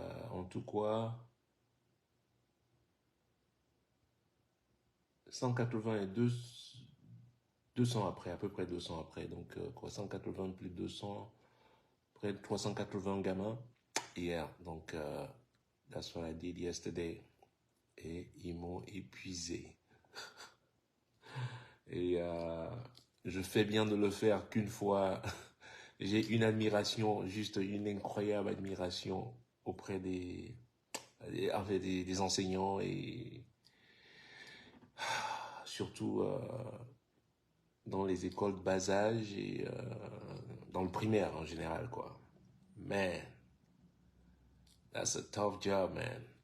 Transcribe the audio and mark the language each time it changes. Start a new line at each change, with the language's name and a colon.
French: En tout quoi, 182, 200 après, à peu près 200 après. Donc, quoi, 180 plus de 200, près de 380 gamins hier.
English: Donc, that's what I did yesterday.
French: Et ils m'ont épuisé. Et je fais bien de le faire qu'une fois. J'ai une admiration, juste une incroyable admiration auprès en fait, des enseignants et surtout dans les écoles de bas âge et dans le primaire en général, quoi.
English: Man, that's a tough job, man.